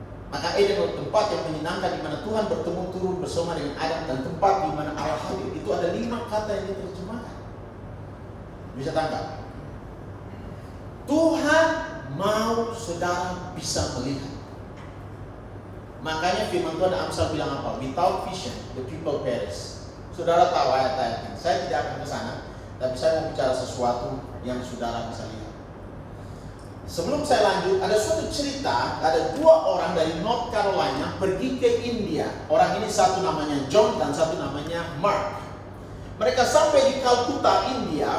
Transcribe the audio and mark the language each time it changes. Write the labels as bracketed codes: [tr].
[id] Maka Eden adalah tempat yang menyenangkan di mana Tuhan bertemu turun bersama dengan Adam, dan tempat di mana Allah hadir. Itu ada 5 kata yang diterjemahkan. Bisa tangkap? Tuhan mau saudara bisa melihat. Makanya firman Tuhan Amsal bilang apa? [en] Without vision, the people perish. [id] Saudara tahu ayat-ayatnya. Saya tidak akan ke sana, tapi saya mau bicara sesuatu yang saudara bisa lihat. Sebelum saya lanjut, ada suatu cerita, ada 2 orang dari North Carolina pergi ke India. Orang ini satu namanya John dan satu namanya Mark. Mereka sampai di Calcutta, India.